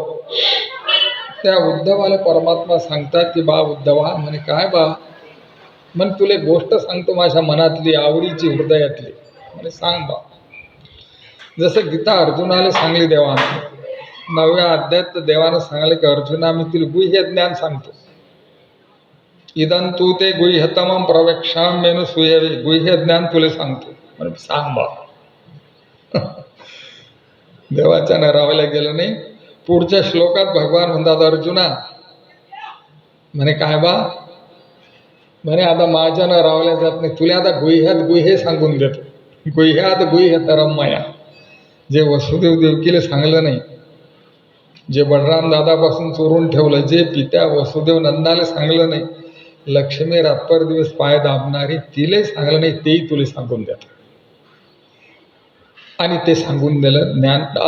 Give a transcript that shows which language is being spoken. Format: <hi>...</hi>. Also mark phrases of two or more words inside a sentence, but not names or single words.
<mr>त्या उद्धवाला परमात्मा सांगतात की बा उद्धवा, म्हणे काय बा, म्हण तुले गोष्ट सांगतो माझ्या मनातली, आवडीची, हृदयातली. म्हणे सांग बा. जसं गीता अर्जुनाला सांगली देवानं, 9व्या अध्यायात देवानं सांगले की अर्जुना, मी तुला गुह्य ज्ञान सांगतो.</mr> <sa>इदं तू ते गुह्यतमं प्रवेक्षाम मेनु सुयवे,</sa> <mr>गुह्य ज्ञान तुला सांगतो. म्हणजे सांग बा. देवाच्या नरावल्या गेलं नाही. पुढच्या श्लोकात भगवान म्हणतात अर्जुना, म्हणे काय बा, म्हणे आता माझ्या न रावल्या जात नाही, तुला आता गुह्यात गुह्य सांगून देतो.</mr> <sa>गुह्यात गुह्यतरम मया.</sa> <mr>जे वसुदेव देवकीला सांगलं नाही, जे बलराम दादापासून चोरून ठेवलं, जे पित्या वसुदेव नंदाला सांगलं नाही, लक्ष्मी रातभर दिवस पाय दाबणारी तिलाही सांगलं नाही, तेही तुला सांगून देतात. आणि ते सांगून दिलं ज्ञान.</mr>